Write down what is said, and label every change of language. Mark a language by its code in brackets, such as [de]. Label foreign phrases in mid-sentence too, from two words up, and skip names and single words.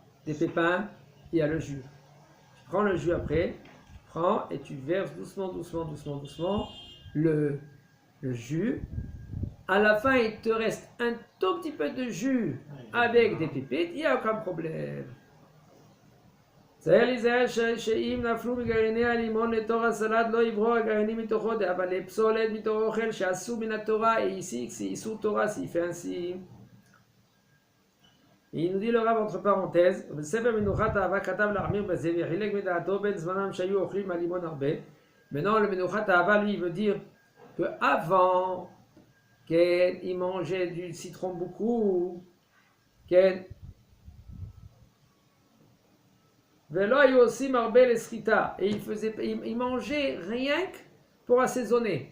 [fr] Des pépins, il y a le jus. Tu prends le jus après, tu prends et tu verses doucement le jus. À la fin, il te reste un tout petit peu de jus avec des pépites, il n'y a aucun problème. [he] צריך להיזהר שאם נפלו מגרעיני הלימון לתוך הסלט לא יברור הגרעינים מתוכו, אבל לפסולת מתוך אוכל שעשו מן התורה, [fr] et ici c'est [he] איסור תורה [fr] s'il fait ainsi. Et il nous dit le Rav entre parenthèses, [he] בספר מנוחת אהבה כתב להחמיר בזה וחילק מדעתו בין זמנם שהיו אוכלים מהלימון הרבה. [fr] Maintenant le [he] מנוחת אהבה [fr] lui il veut dire que avant qu'il mangeait du citron beaucoup, qu'il et il mangeait rien que pour assaisonner.